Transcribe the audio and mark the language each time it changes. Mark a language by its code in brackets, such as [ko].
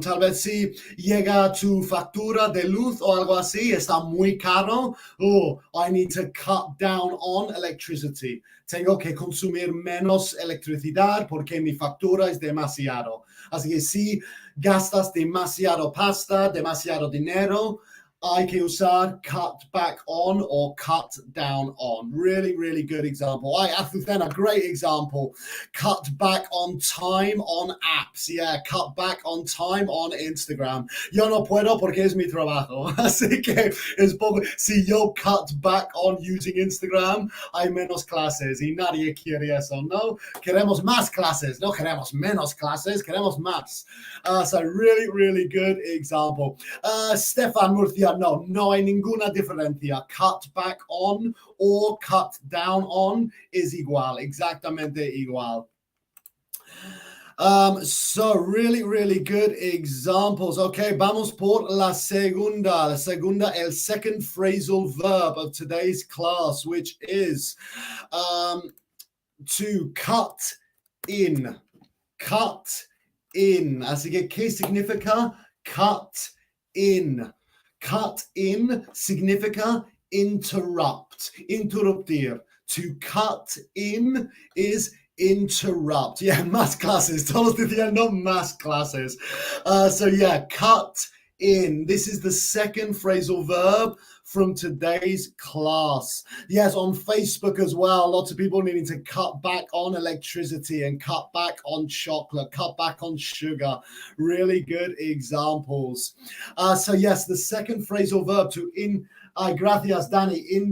[es] Tal vez si llega tu factura de luz o algo así, está muy caro. [en] Oh, I need to cut down on electricity. [es] Tengo que consumir menos electricidad porque mi factura es demasiado. Así que si gastas demasiado pasta, demasiado dinero, hay que usar cut back on or cut down on. [en] Really good example. Azucena, great example. Cut back on time on apps. Yeah, cut back on time on Instagram. [es] Yo no puedo porque es mi trabajo. Así que es poco. Si yo [en] cut back on using Instagram, [es] hay menos clases y nadie quiere eso, ¿no? Queremos más clases. No queremos menos clases, queremos más. [en] So really good example. [es] Stefan Murcia, no hay ninguna diferencia. Cut back on or cut down on es igual, exactamente igual. [en] So really, really good examples. [es] Okay, vamos por la segunda. La segunda, el [en] second phrasal verb of today's class, which is to cut in. Cut in. [es] Así que, ¿qué significa cut in? Cut in significa interrupt, interruptir. [en] To cut in is interrupt. [es] Yeah, más clases. Todos diciendo más clases. [en] So yeah, cut in. This is the second phrasal verb from today's class. Yes, on Facebook as well, lots of people needing to cut back on electricity and cut back on chocolate, cut back on sugar. Really good examples. So yes, the second phrasal verb to gracias, Danny.